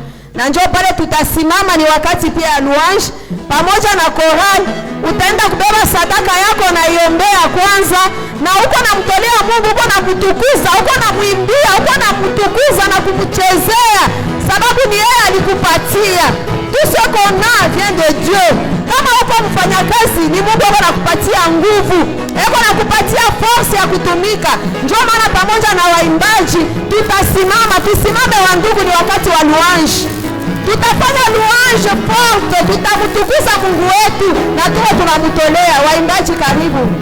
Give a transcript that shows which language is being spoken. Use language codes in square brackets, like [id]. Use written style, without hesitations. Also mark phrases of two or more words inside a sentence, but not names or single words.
[sw] Na njoo pale tutasimama, ni wakati pia ya louange pamoja na choral. Utaenda kubeba sadaka yako na iombea kwanza, na uko namtolea Mungu, uko namtukuza, uko namuimbia, uko namtukuza na kumchezea, sababu ni yeye alikupatia. [fr] Tout ce qu'on a vient de Dieu. [sw] Kama uko mfanyakazi, ni Mungu anakupatia nguvu, anakupatia force ya kutumika. Njoo maana pamoja na waimbaji tusimame wa ndugu, ni wakati wa louange. tutafanya [fr] louange forte, [sw] tutamtukuza Mungu wetu na tuwe tunamtolea. Waimbaji karibu.